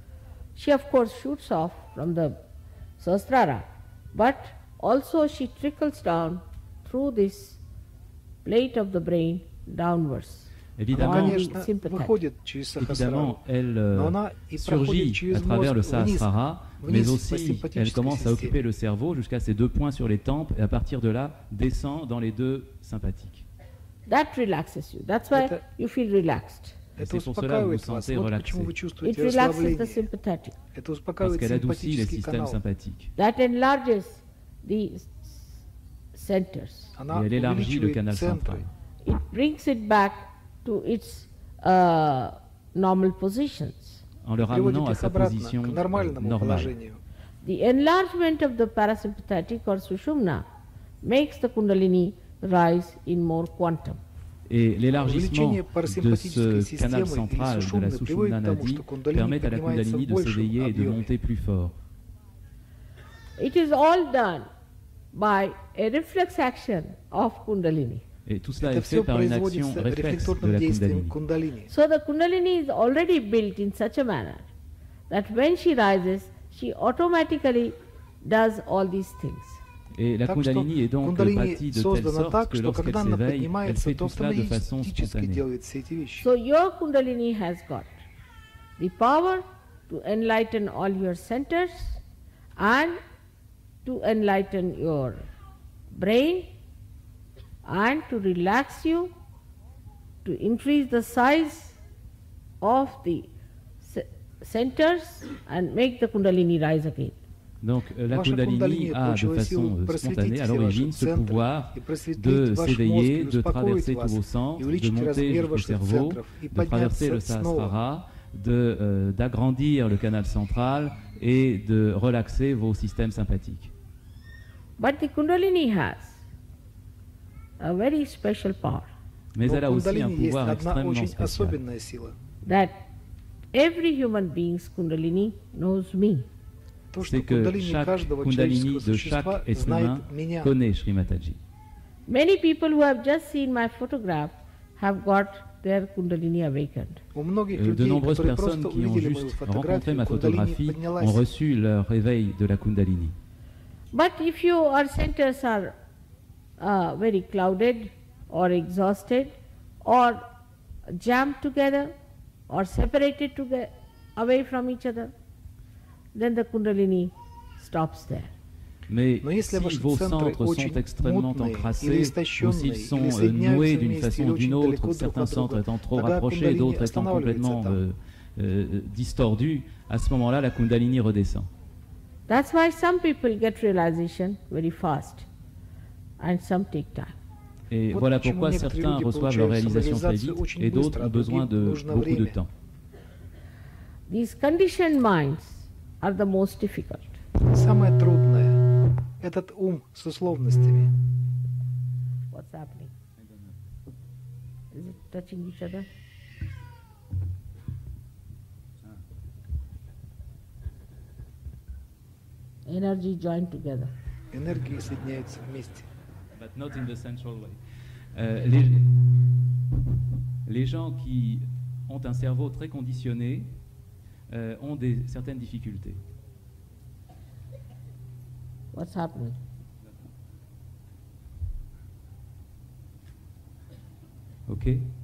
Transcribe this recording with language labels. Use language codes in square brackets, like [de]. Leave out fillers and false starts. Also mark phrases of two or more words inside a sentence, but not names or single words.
[en] She of course shoots off from the Sahasrara, but also she trickles down through this plate of the brain downwards. [ru] Она, [fr] Évidemment, [ru] конечно, [en] sympathetic. [ru] выходит через сахасрару, [fr] évidemment, elle [ru] но она и проходит [fr] surgit [ru] через [fr] à travers le [ru] мозг вниз, [fr] sahasrara, mais [ru] вниз по [fr] aussi elle [ru] симпатической [fr] commence à occuper [ru] системе. [fr] le cerveau jusqu'à ces 2 points sur les tempes et à partir de là descend dans les 2 sympathiques. [en] That relaxes you. That's why [ru] Это- [en] you feel relaxed. [ru] Это [fr] c'est pour cela que vous [ru] успокаивает вас. [fr] sentez [ru] Вот [fr] relaxé. [ru] почему вы [en] It [ru] чувствуете [en] relaxes the [ru] расслабление. [en] sympathetic. [ru] Это [fr] Parce [ru] успокаивает [fr] qu'elle adoucit les [ru] симпатический [fr] systèmes [ru] канал. [fr] sympathiques. [en] That enlarges the centers. [ru] Она [fr] Et elle élargit le canal [ru] увеличивает [fr] central. [ru] центры. [en] It brings it back to its normal positions. [fr] En le ramenant [ru] Приводит [fr] à [ru] их [fr] sa [ru] обратно [fr] position [ru] к нормальному [fr] normale. [ru] положению. [en] The enlargement of the parasympathetic or sushumna makes the kundalini rise in more quantum. [fr] Et l'élargissement [ru] Увеличение [fr] de [ru] парасимпатической [fr] ce canal [ru] системы или [fr] central de la [ru] сушумны [fr] Sushumna [ru] приводит к тому, [fr] Nadi [ru] что кундалини [fr] permet à la [ru] поднимается [fr] Kundalini [ru] в [fr] de [ru] большем [fr] s'éveiller et de [ru] объеме. [fr] monter plus fort. [en] It is all done by a reflex action of kundalini. [fr] Et tout cela [ru] Это [fr] est fait [ru] все [fr] par une action [ru] производится [fr] réflexe de [ru] рефлекторным [fr] la [ru] действием [fr] Kundalini. [ru] кундалини. [en] So the kundalini is already built in such a manner that when she rises, she automatically does all these things. [fr] Et la [ru] Так что [fr] Kundalini est donc [ru] кундалини [fr] bâtie de telle [ru] создана [fr] sorte [ru] так, [fr] que [ru] что [fr] lorsqu'elle [ru] когда она [fr] s'éveille, elle [ru] поднимается, [fr] fait [ru] то [fr] tout cela de façon [ru] автоматически [fr] spontanée. [ru] делает все эти вещи. [en] So your kundalini has got the power to enlighten all your centers and to enlighten your brain and to relax you, to increase the size of the centers and make the kundalini rise again. [fr] Donc la [ru] Ваша [fr] Kundalini [ru] кундалини [fr] a de [ru] получила [fr] façon [ru] силу просветить [fr] spontanée, à [ru] все [fr] l'origine, [ru] ваши [fr] ce [ru] центры [fr] pouvoir [ru] и просветлить [fr] de [ru] ваш мозг [fr] s'éveiller, [ru] и [fr] de [ru] успокоить [fr] traverser tous [ru] вас [fr] vos sens, [ru] и [fr] de [ru] увеличить [fr] monter [ru] размер [fr] jusqu'au [ru] ваших [fr] cerveau, [ru] центров и [fr] de traverser le [ru] подняться снова. [fr] sahasrara, d'agrandir le canal central et de relaxer vos systèmes sympathiques. [en] But the kundalini has a very special power [fr] Mais [ru] Но [fr] elle a [ru] у [fr] aussi un [ru] кундалини есть [fr] pouvoir [ru] одна [fr] extrêmement [ru] очень [fr] spécial. [ru] особенная сила. [en] that every human being's kundalini knows me. [ru] То, что [fr] C'est que [ru] кундалини [fr] chaque [ru] каждого [fr] Kundalini [ru] человеческого [fr] de [ru] существа [fr] chaque être [ru] знает [fr] humain [ru] меня. [fr] connaît Shri Mataji. [en] Many people who have just seen my photograph have got their kundalini awakened. [ru] У многих [fr] De [ru] людей, [fr] nombreuses [ru] которые [fr] personnes [ru] просто [fr] qui ont [ru] увидели мою [fr] juste rencontré [ru] фотографию, [fr] ma [ru] кундалини [fr] photographie [ru] поднялась. [fr] ont reçu leur réveil de la Kundalini. [en] But if your centers are very clouded or exhausted or jammed together or separated away from each other, then the kundalini stops there. [fr] Mais [ru] Но если [fr] si [ru] ваши [fr] vos [ru] центры [fr] centres [ru] очень [fr] sont extrêmement [ru] мутные или [fr] encrassés, ou s'ils [ru] истощенные, [fr] sont [ru] или [fr] noués [ru] соединяются [fr] d'une [ru] вместе [fr] façon [ru] или [fr] ou [ru] очень [fr] d'une autre, [ru] далеко друг [fr] certains [ru] от [fr] centres [ru] друга, [fr] étant trop [ru] тогда [fr] rapprochés, [ru] кундалини [fr] d'autres étant [ru] останавливается [fr] complètement [ru] там. [fr] distordus, à ce moment-là, la Kundalini redescend. [en] That's why some people get realization very fast and some take time. [fr] Et [ru] Вот [fr] voilà [ru] почему [fr] pourquoi [ru] некоторые [fr] certains [ru] люди [fr] reçoivent leur [ru] получают [fr] réalisation très [ru] самореализацию [fr] vite [ru] очень [fr] et d'autres [ru] быстро, [fr] ont [ru] а [fr] besoin [ru] другим [fr] de [ru] нужно [fr] beaucoup de [ru] время. [fr] temps. [en] These conditioned minds are the most difficult. [ru] Самое трудное – этот ум с условностями. [en] What's happening? Is it touching each other? Energy joined together. [ru] Энергии соединяются вместе. [en] But not in the central way. [fr] Les gens qui ont un cerveau très conditionné ont certaines difficultés. [en] What's happening? Ok.